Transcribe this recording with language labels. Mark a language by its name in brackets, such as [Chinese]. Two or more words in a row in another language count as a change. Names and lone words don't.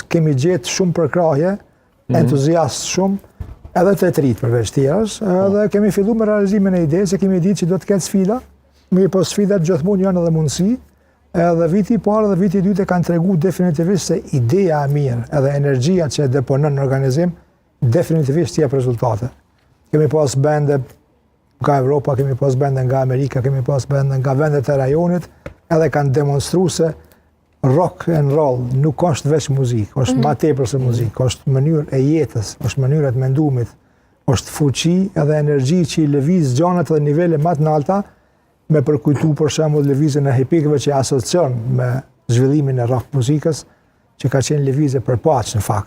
[Albanian] Kemi gjetë shumë përkrahje, entuziast shumë, edhe të trit përveç tjerës, edhe kemi fillu me realizimin e ide, se kemi ditë që do të ketë sfida, mirë po sfidat gjithmonë janë edhe mundësi, edhe viti i parë dhe viti i dytë kanë tregu definitivisht se ideja e mirë, edhe energjia që deponon në organizim, definitivisht jep rezultate. Kemi pas bende nga Evropa, kemi pas bende nga Amerika, kemi pas bende nga vendet e rajonit, edhe kanë demonstru se [English] rock and roll [Albanian] nuk është veç muzikë, është ma tepër se muzikë, është mënyrë e jetës, është mënyrë e mendumit, është fuqi edhe energji që i lëviz gjanat dhe nivele më të nalta, me përkujtu për shembull lëvizjen e hipikëve që asocion me zhvillimin e rock muzikës, që ka qenë lëvizje për paqë në fakt.